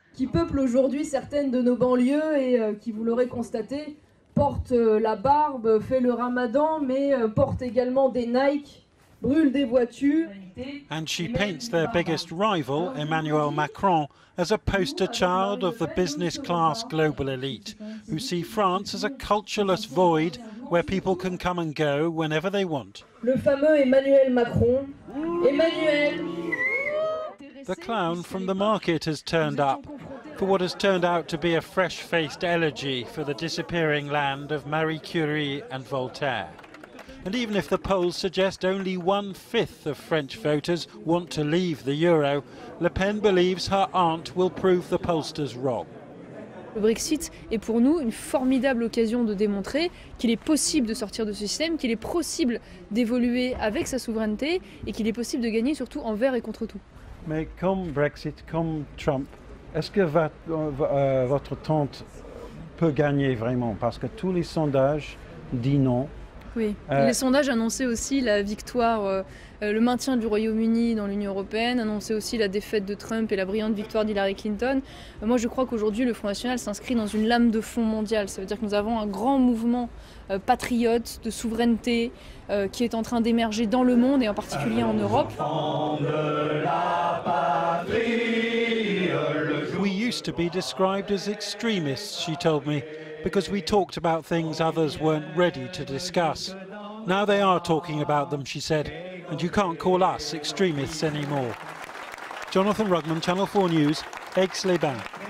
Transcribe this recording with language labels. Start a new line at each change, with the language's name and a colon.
French: Qui peuple aujourd'hui certaines de nos banlieues et qui, vous l'aurez constaté, porte la barbe, fait le ramadan, mais porte également des Nike, brûle des voitures.
English: And she paints their biggest rival, Emmanuel Macron, as a poster child of the business-class global elite, who see France as a cultureless void where people can come and go whenever they want.
French: Le fameux Emmanuel Macron. Emmanuel!
English: The clown from the market has turned up for what has turned out to be a fresh-faced elegy for the disappearing land of Marie Curie and Voltaire. And even if the polls suggest only 1/5 of French voters want to leave the euro, Le Pen believes her aunt will prove the pollsters wrong.
French: Le Brexit est pour nous une formidable occasion de démontrer qu'il est possible de sortir de ce système, qu'il est possible d'évoluer avec sa souveraineté et qu'il est possible de gagner surtout envers et contre tout. Mais comme Brexit, comme Trump, est-ce que votre tante peut gagner vraiment? Parce que tous les sondages disent non. Oui, les sondages annonçaient aussi la victoire, le maintien du Royaume-Uni dans l'Union européenne, annonçaient aussi la défaite de Trump et la brillante victoire d'Hillary Clinton. Moi, je crois qu'aujourd'hui, le Front National s'inscrit dans une lame de fond mondiale. Ça veut dire que nous avons un grand mouvement patriote, de souveraineté, qui est en train d'émerger dans le monde et en particulier en Europe.
English: We used to be described as extremists, she told me, because we talked about things others weren't ready to discuss. Now they are talking about them, she said, and you can't call us extremists anymore. Jonathan Rugman, Channel 4 News, Aix-les-Bains.